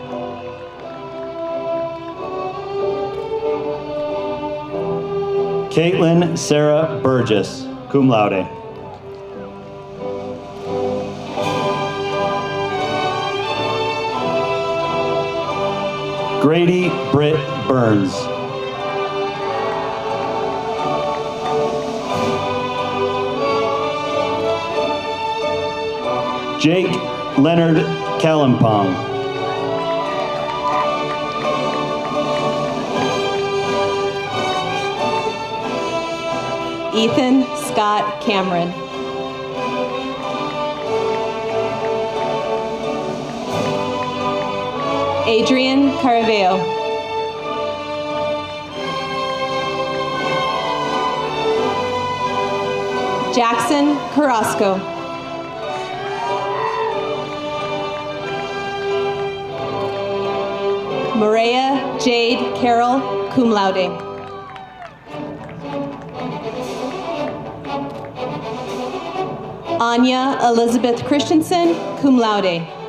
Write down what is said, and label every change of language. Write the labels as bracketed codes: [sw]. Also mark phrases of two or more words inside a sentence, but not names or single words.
[en] Caitlin Sarah Burgess, [la] cum laude. [en] Grady Britt Burns. Jake Leonard Kalimpong. Ethan Scott Cameron. Adrian Caraveo. Jackson Carrasco. Maria Jade Carroll, [la] cum laude. [en] Anya Elizabeth Christensen, [la] cum laude.